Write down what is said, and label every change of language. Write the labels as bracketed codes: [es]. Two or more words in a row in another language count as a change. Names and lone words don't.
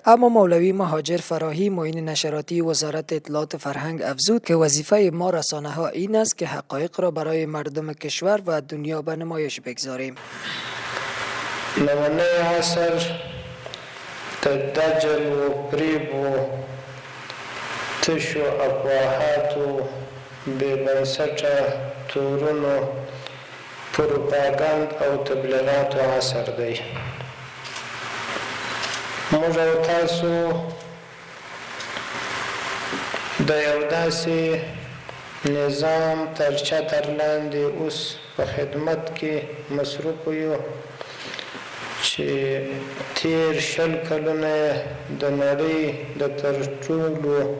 [fa] اما مولوی مهاجر فراهی معین نشراتی وزارت اطلاعات فرهنگ افزود که وظیفه ما رسانه ها این است که حقایق را برای مردم کشور و دنیا به نمایش بگذاریم. [ps] نمونه عصر د دجل و فریب و تش و افواهات و بې بنسټه تورونو پروپاګند او تبلیغاتو عصر دی. موږ او تاسو د یو داسې نظام تر چتر لاندې اوس په خدمت کې مصروف یو چې تیر 20 کلونه د نړۍ د تر ټولو